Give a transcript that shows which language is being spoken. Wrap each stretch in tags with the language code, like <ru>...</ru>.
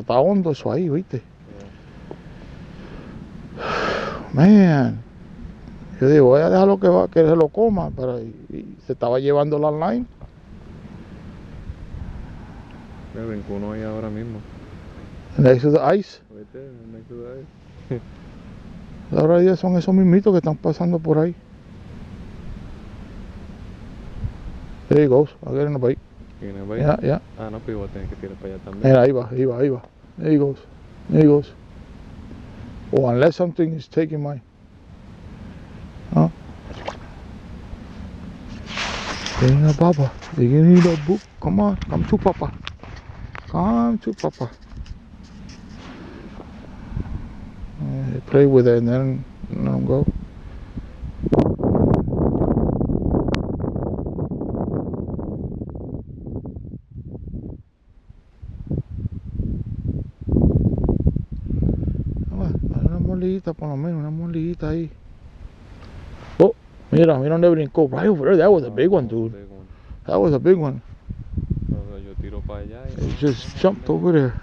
<es>Está hondo eso ahí, ¿viste? Man. Yo digo, voy a dejarlo que se lo coma, pero y se estaba llevando la line. Me brincó uno ahí ahora mismo.</es> <en>Next to the ice. Right there, next to the ice.</en> <es>Ahora ya son esos mismitos que están pasando por ahí.</es> <en>There he goes. I'll get in the bite.</en> <es>¿Tiene bait?</es> <en>Yeah, yeah.</en> <es>Ah, no, pero voy a tener que tirar para allá también. Mira, ahí va, ahí va, ahí va.</es> <en>There he goes. There he goes. Oh, unless something is taking my... Huh?</en> <es>Venga, papa.</es> <en>You can eat a book. Come on. Come to papa. Come to papa. Play with it and then let him go.</en> <es>Una molita, por lo menos, una molita ahí. Oh, mira donde brincó.</es> <en>Right over there. That was a big one, dude. Big one. That was a big one.</en> <es>Entonces yo tiro para allá y</es> <en>It just jumped over there.</en>